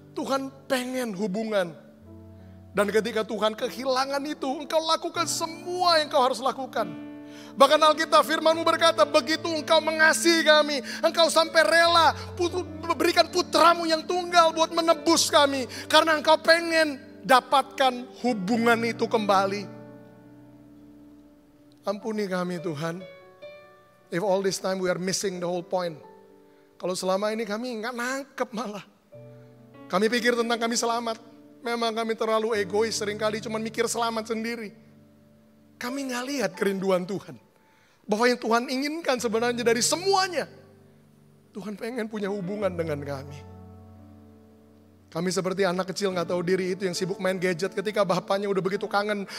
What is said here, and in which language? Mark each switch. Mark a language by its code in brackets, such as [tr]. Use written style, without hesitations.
[id] Tuhan pengen hubungan. Dan ketika Tuhan kehilangan itu, engkau lakukan semua yang kau harus lakukan. Bahkan Alkitab firman-Mu berkata, begitu engkau mengasihi kami, engkau sampai rela berikan putramu yang tunggal buat menebus kami. Karena engkau pengen dapatkan hubungan itu kembali. Ampuni kami Tuhan. [en] If all this time we are missing the whole point. [id] Kalau selama ini kami nggak nangkep malah. Kami pikir tentang kami selamat. Memang kami terlalu egois, seringkali cuma mikir selamat sendiri. Kami nggak lihat kerinduan Tuhan. Bahwa yang Tuhan inginkan sebenarnya dari semuanya. Tuhan pengen punya hubungan dengan kami. Kami seperti anak kecil nggak tahu diri itu yang sibuk main gadget ketika bapaknya udah begitu kangen.